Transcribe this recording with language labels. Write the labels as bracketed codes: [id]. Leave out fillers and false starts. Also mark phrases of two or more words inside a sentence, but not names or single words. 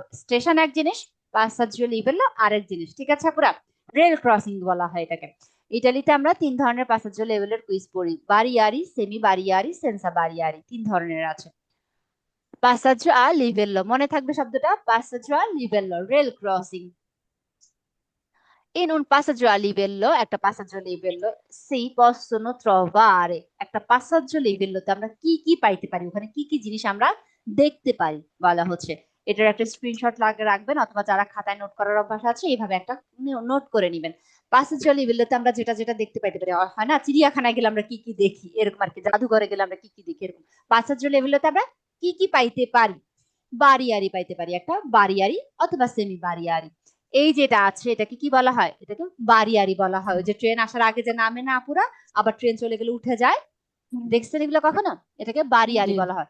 [bn] স্টেশন এক জিনিস, [it] passaggio livello [bn] আরেক জিনিস, ঠিক আছে পুরা [en] rail crossing [bn] বলা হয় এটাকে। ইটালিতে আমরা 3 ধরনের [it] passaggio livello [bn] কুইজ পড়ি, বারিয়ারি, [it] semi barriere, senza barriere, [bn] 3 ধরনের আছে। [it] passaggio a livello, [bn] মনে থাকবে শব্দটা, [it] passaggio a livello [en] rail crossing. [it] In un passaggio a livello, [bn] একটা [it] passaggio a livello si possono trovare, [bn] একটা [it] passaggio a livello [bn] তে আমরা কি কি পাইতে পারি, ওখানে কি কি জিনিস আমরা দেখতে পারি বলা হচ্ছে। এটার একটা স্ক্রিনশট রাখবেন, অথবা যারা খাতায় নোট করার অভ্যাস আছে এইভাবে একটা নোট করে নেবেন। [it] passaggio a livello [bn] তে আমরা যেটা যেটা দেখতে পাইতে পারি, হয় না চিড়িয়াখানায় গেলে আমরা কি কি দেখি এরকম আর কি, জাদুঘরে গেলে আমরা কি কি দেখি এরকম। [it] passaggio a livello [bn] তে আমরা কি কি পাইতে পারি, বারিয়ারি পাইতে পারি, একটা বারিয়ারি অথবা [it] semi barriere. [bn] এই যেটা আছে এটাকে কি বলা হয়, এটাকে বারিয়ারি বলা হয়। ওই যে ট্রেন আসার আগে যে নামে না পুরা, আবার ট্রেন চলে গেলে উঠে যায়, দেখছেন এগুলো কখনো, এটাকে বারিয়ারি বলা হয়।